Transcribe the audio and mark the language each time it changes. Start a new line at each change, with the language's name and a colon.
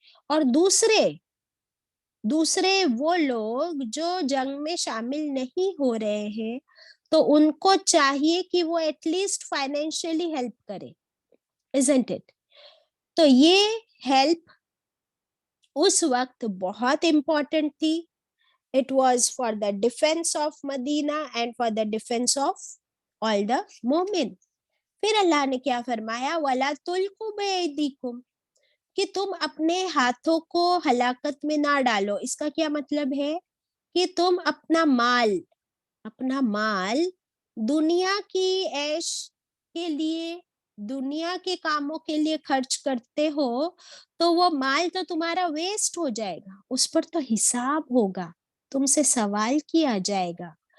Urdu: اور دوسرے وہ لوگ جو جنگ میں شامل نہیں ہو رہے ہیں تو ان کو چاہیے کہ وہ ایٹ لیسٹ فائنینشیلی ہیلپ کرے.
English: isn't it؟
Urdu: تو یہ ہیلپ اس وقت بہت امپورٹنٹ تھی.
English: It was for the defense of Medina and for the defense of all the مومن.
Urdu: پھر اللہ نے کیا فرمایا؟
Arabic: وَلَا تُلْقُوا بِأَيْدِيكُمْ,
Urdu: کہ تم اپنے ہاتھوں کو ہلاکت میں نہ ڈالو. اس کا کیا مطلب ہے؟ کہ تم اپنا مال دنیا کی عیش کے لیے, دنیا کے کاموں کے لیے خرچ کرتے ہو تو وہ مال تو تمہارا ویسٹ ہو جائے گا, اس پر تو حساب ہوگا, تم سے سوال کیا جائے گا.